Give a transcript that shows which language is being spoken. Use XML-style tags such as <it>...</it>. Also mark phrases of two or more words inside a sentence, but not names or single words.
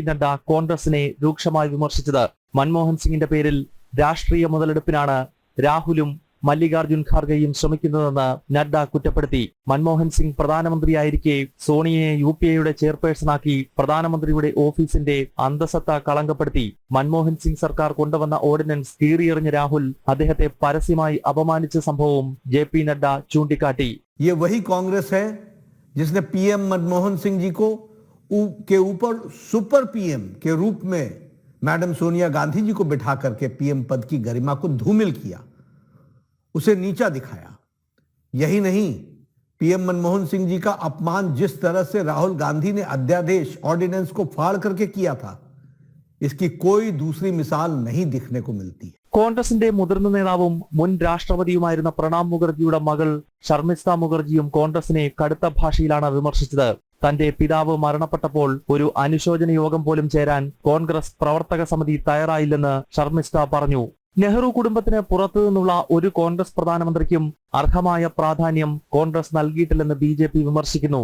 <ml>നദ്ദ കോൺഗ്രസിനെ രൂക്ഷമായി വിമർശിച്ചത്. മൻമോഹൻ സിംഗിന്റെ പേരിൽ രാഷ്ട്രീയ മുതലെടുപ്പിനാണ് രാഹുലും മല്ലികാർജുൻ ഖാർഗെയും ശ്രമിക്കുന്നതെന്ന് നദ്ദ കുറ്റപ്പെടുത്തി. മൻമോഹൻ സിംഗ് പ്രധാനമന്ത്രിയായിരിക്കെ സോണിയയെ UPA-യുടെ ചെയർപേഴ്സണാക്കി പ്രധാനമന്ത്രിയുടെ ഓഫീസിന്റെ അന്തസത്ത കളങ്കപ്പെടുത്തി. മൻമോഹൻ സിംഗ് സർക്കാർ കൊണ്ടുവന്ന ഓർഡിനൻസ് കീറിയെറിഞ്ഞ രാഹുൽ അദ്ദേഹത്തെ പരസ്യമായി അപമാനിച്ച സംഭവവും ജെ.പി. നദ്ദ ചൂണ്ടിക്കാട്ടി.</ml> <hi>ये वही कांग्रेस है जिसने PM मनमोहन सिंह जी को के ऊपर</hi> <en>super PM</en> <hi>के रूप में मैडम सोनिया गांधी जी को बिठा करके PM पद की गरिमा को धूमिल किया, उसे नीचा दिखाया. यही नहीं, PM मनमोहन सिंह जी का अपमान जिस तरह से राहुल गांधी ने अध्यादेश ऑर्डिनेंस को फाड़ करके किया था, इसकी कोई दूसरी मिसाल नहीं दिखने को मिलती.</hi> <ml>കോൺഗ്രസിന്റെ മുതിർന്ന നേതാവും മുൻ രാഷ്ട്രപതിയുമായിരുന്ന പ്രണബ് മുഖർജിയുടെ മകൾ ഷർമിസ്ത മുഖർജിയും കോൺഗ്രസിനെ കടുത്ത ഭാഷയിലാണ് വിമർശിച്ചത്. തന്റെ പിതാവ് മരണപ്പെട്ടപ്പോൾ ഒരു അനുശോചന യോഗം പോലും ചേരാൻ കോൺഗ്രസ് പ്രവർത്തക സമിതി തയ്യാറായില്ലെന്ന് ഷർമിസ്ത പറഞ്ഞു. നെഹ്റു കുടുംബത്തിന് പുറത്തു നിന്നുള്ള ഒരു കോൺഗ്രസ് പ്രധാനമന്ത്രിക്കും അർഹമായ പ്രാധാന്യം കോൺഗ്രസ് നൽകിയിട്ടില്ലെന്ന് BJP വിമർശിക്കുന്നു.</ml>